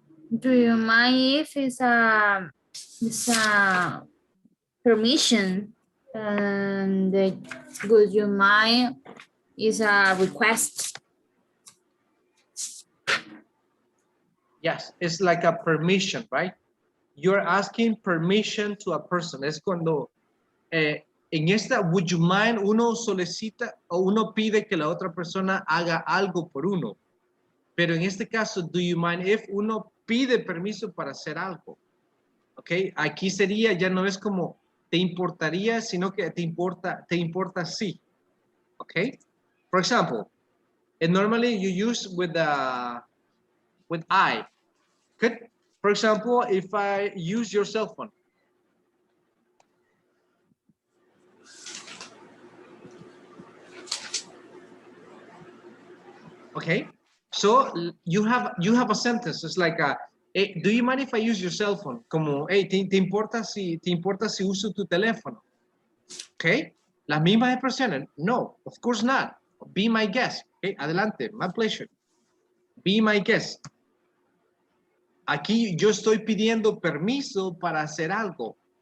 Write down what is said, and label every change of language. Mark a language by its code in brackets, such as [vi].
[en] Do you mind if it's a permission? And would you mind is a request? Yes, it's like a permission, right? You're asking permission to a person. [es] Es cuando en esta [en] would you mind [es] uno solicita o uno pide que la otra persona haga algo por uno. Pero en este caso, [en] do you mind if [es] uno pide permiso para hacer algo. ¿Ok? Aquí sería, ya no es como te importaría, sino que te importa sí. ¿Ok? [en] For example, and normally you use with I. Good. For example, if I use your cell phone. Okay. So you have a sentence. It's like hey, do you mind if I use your cell phone? [es] Como, hey, ¿te importa si uso tu teléfono? Okay. Las mismas expresiones. [en] No, of course not. Be my guest. Okay. [es] Adelante. [en] My pleasure. Be my guest. [es] Aquí yo estoy pidiendo permiso para hacer algo.